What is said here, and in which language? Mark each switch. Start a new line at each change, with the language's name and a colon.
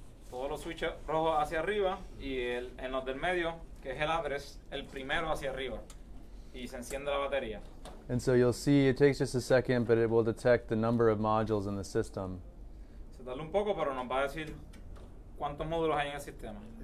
Spanish: Todos los switches rojos hacia arriba y en los del medio, que es el address, el primero hacia arriba. Y se enciende la batería.
English: And so you'll see it takes just a second, but it will detect the number of modules in the system.
Spanish: Se tarda un poco, pero nos va a decir cuántos módulos hay en el sistema.